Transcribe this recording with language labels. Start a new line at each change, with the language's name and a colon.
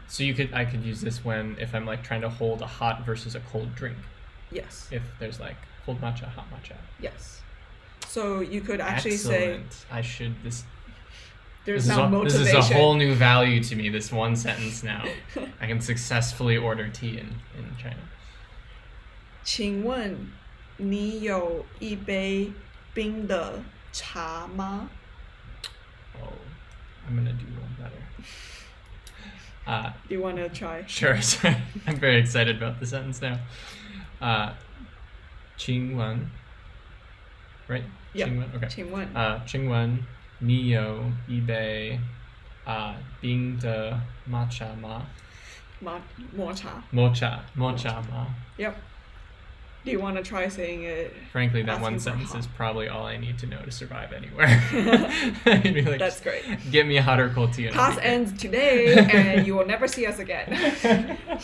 English: So I could use this if I'm like trying to hold a hot versus a cold drink. Yes. If there's like cold matcha, hot matcha. Yes. So you could actually say Excellent. there's now motivation. This is a whole new value to me, this one sentence now. I can successfully order tea in China.
Chinese: 请问你有一杯冰的茶吗?
English: Oh, I'm gonna do one better. Do you want to try? Sure. Sorry. I'm very excited about the sentence now.
Chinese: 请问
English: right? Yeah.
Chinese: 请问
English: okay.
Chinese: 请问请问你有一杯冰的matcha吗?
English: Mocha. Mocha ma. Yep. Do you want to try saying it? Frankly, that one asking for sentence hot? is probably all I need to know to survive anywhere. I'd be like, That's great. Get me a hot or cold tea. Class ends today, and you will never see us again.